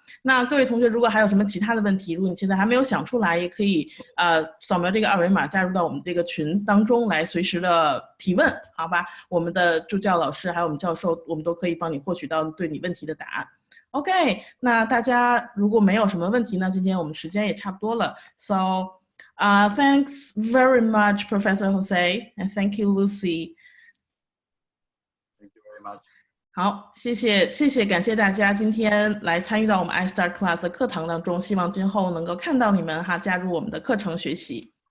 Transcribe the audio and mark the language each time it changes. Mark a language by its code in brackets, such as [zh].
[zh] 那各位同学，如果还有什么其他的问题，如果你现在还没有想出来，也可以扫描这个二维码加入到我们这个群当中来，随时的提问，好吧？我们的助教老师还有我们教授，我们都可以帮你获取到对你问题的答案。 OK， 那大家如果没有什么问题呢，今天我们时间也差不多了。 [en] So, thanks very much, Professor Jose, and thank you, Lucy. Thank you very much. [zh] 好，谢谢，感谢大家今天来参与到我们 iStar Class 的课堂当中，希望今后能够看到你们哈，加入我们的课程学习。